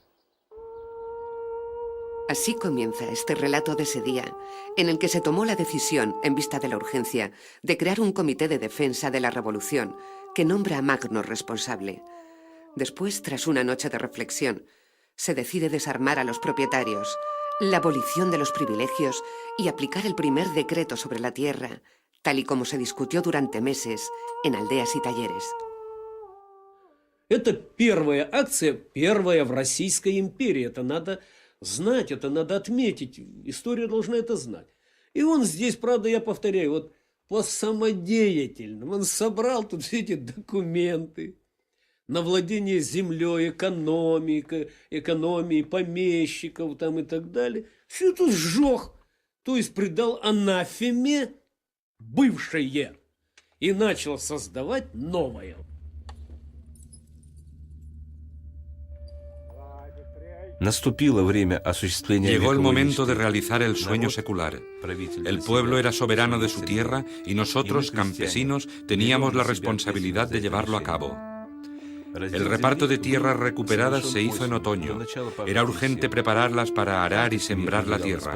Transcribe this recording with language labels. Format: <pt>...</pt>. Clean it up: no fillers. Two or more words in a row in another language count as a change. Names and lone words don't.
<es>Así comienza este relato de ese día, en el que se tomó la decisión, en vista de la urgencia, de crear un comité de defensa de la revolución, que nombra a Magno responsable. Después, tras una noche de reflexión, se decide desarmar a los propietarios, la abolición de los privilegios y aplicar el primer decreto sobre la tierra, tal y como se discutió durante meses en aldeas y talleres.</es> <ru>Это первая акция, первая в Российской империи. Это надо знать, это надо отметить. История должна это знать. И он здесь, правда, я повторяю, вот по самодеятельному. Он собрал тут все эти документы на владение землей, экономией, помещиков там и так далее. Все это сжег, то есть придал анафеме бывшее и начал создавать новое. Наступило время осуществления.</ru> <es>Llegó el momento de realizar el sueño secular. El pueblo era soberano de su tierra y nosotros, campesinos, teníamos la responsabilidad de llevarlo a cabo. El reparto de tierras recuperadas se hizo en otoño. Era urgente prepararlas para arar y sembrar la tierra.</es>